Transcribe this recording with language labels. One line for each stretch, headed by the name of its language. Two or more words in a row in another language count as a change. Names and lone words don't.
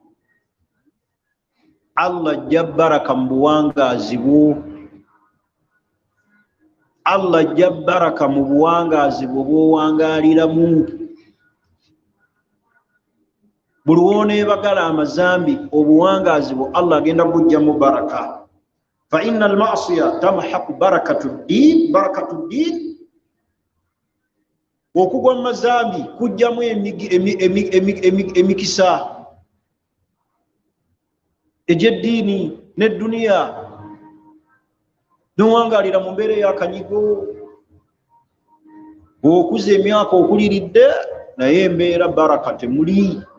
Ganda: Allah ajja baraka mu buwangaazi bwo. Allah ajja baraka mu buwangaazi bwo bw'owangaaliramu. Buli w'oneebagala amazambi obuwangaazi bwo Allah agenda kugyamu baraka.
Arabic: فإن المعصية تمحق بركة الدين.
Ganda: Okugwa mu mazambi kujjamu emikisa egy'eddiini n'edduniya. N'owangaalira mu mbeera ey'akanyigo. Okuza emyaka okuliridde naye embeera baraka temuli.